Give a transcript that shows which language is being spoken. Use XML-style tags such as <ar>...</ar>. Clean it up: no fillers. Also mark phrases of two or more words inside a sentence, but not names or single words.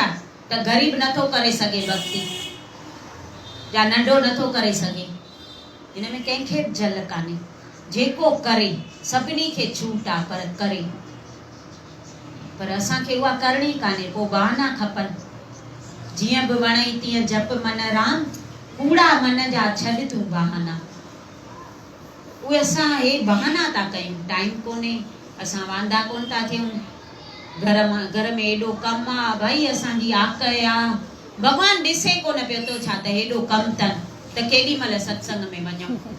<sd>त ग़रीब नथो करे सघे भक्ति, या नंढो नथो करे सघे। हिन में कंहिंखे जल कान्हे। जेको करे सभिनी खे छूट आहे, पर करे, पर असांखे उहा करणी कान्हे। पोइ बहाना खपनि। जीअं बि वणे तीअं जप मन राम, कूड़ा मन जा छॾ तूं बहाना। उहे असां हे बहाना था कयूं, टाइम कोन्हे, असां वांदा कोन था थियूं, घर में एॾो कमु आहे, भई असांजी आक आहे, भॻवानु ॾिसे कोन पियो थो छा त हेॾो कमु अथनि, त केॾी महिल सत्संग में वञूं।</sd>